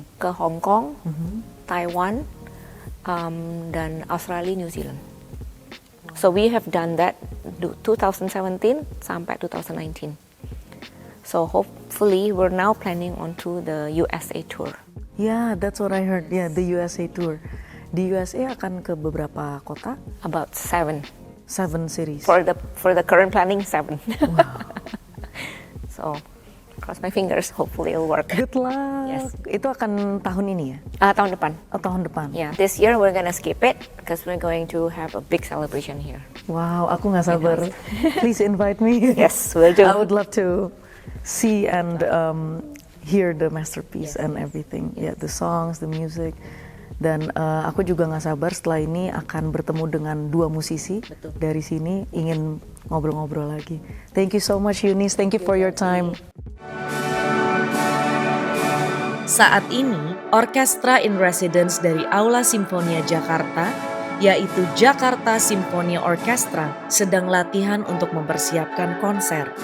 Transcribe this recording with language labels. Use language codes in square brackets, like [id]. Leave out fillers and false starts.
[id] ke Hong Kong, Taiwan, dan Australia, New Zealand. [en] So we have done that 2017 sampai 2019. So hopefully we're now planning onto the USA tour. Yeah, that's what I heard. Yeah, the USA tour. [id] Di USA akan ke beberapa kota, [en] About 7. 7 cities. For the current planning, 7. So cross my fingers, hopefully it'll work. Good luck. Yes. [id] Itu akan tahun ini ya? Tahun depan. Oh, tahun depan. [en] Yeah, this year we're gonna skip it because we're going to have a big celebration here. [id] Wow, aku nggak sabar. [en] Please invite me. Yes, we'll do. I would love to see and hear the masterpiece and everything. Yeah, the songs, the music. [id] Dan aku juga nggak sabar setelah ini akan bertemu dengan 2 musisi dari sini, ingin ngobrol-ngobrol lagi. [en] Thank you so much, [id] Eunice. [en] Thank you for your time. [id] Saat ini, Orkestra in Residence dari Aula Simfonia Jakarta, yaitu Jakarta Symphony Orchestra, sedang latihan untuk mempersiapkan konser.